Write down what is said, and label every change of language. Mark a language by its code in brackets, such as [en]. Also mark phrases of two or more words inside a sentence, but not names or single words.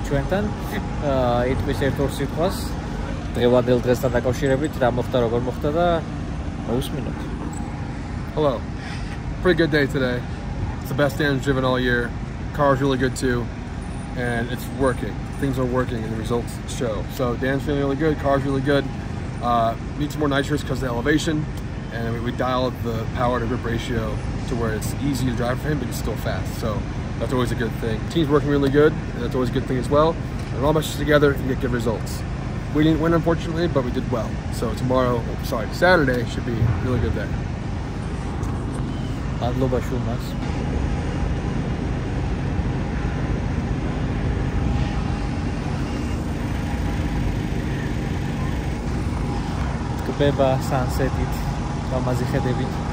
[ka] ჩვენთან, იტყვის ერთ-ორ სიტყვას დღევანდელ დღესთან დაკავშირებით, რა მოხდა, როგორ მოხდა და მოусმინოთ. [en] Hello. Pretty good day today. It's the best day I've driven all year. Car's really good too, and it's working. Things are working and the results show. So Dan's feeling really good, car's really good. Need some more nitrous because of the elevation, and we dialed the power to grip ratio to where it's easy to drive for him, but he's still fast. So that's always a good thing. Team's working really good, and that's always a good thing as well. And all meshes together, you get good results. We didn't win, unfortunately, but we did well. So Saturday should be a really good day. [ka] მადლობა შუმას. ტკბება sunset-ით, ლამაზი ხედებით.